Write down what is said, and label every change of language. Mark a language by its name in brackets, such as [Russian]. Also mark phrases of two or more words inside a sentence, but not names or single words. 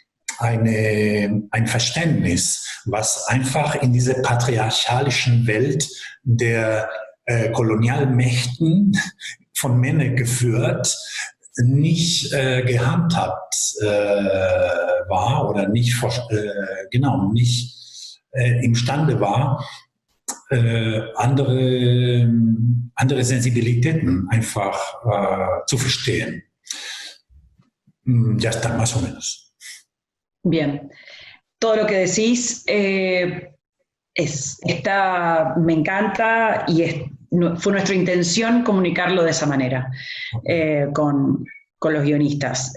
[German] Verständnis, was einfach in dieser patriarchalischen Welt der Kolonialmächten von Männern geführt, nicht gehandhabt war oder nicht imstande war, andere Sensibilitäten einfach zu verstehen. [Spanish] Ya está, más o menos. Bien. Todo lo que decís me encanta y fue nuestra intención comunicarlo de esa manera con los guionistas.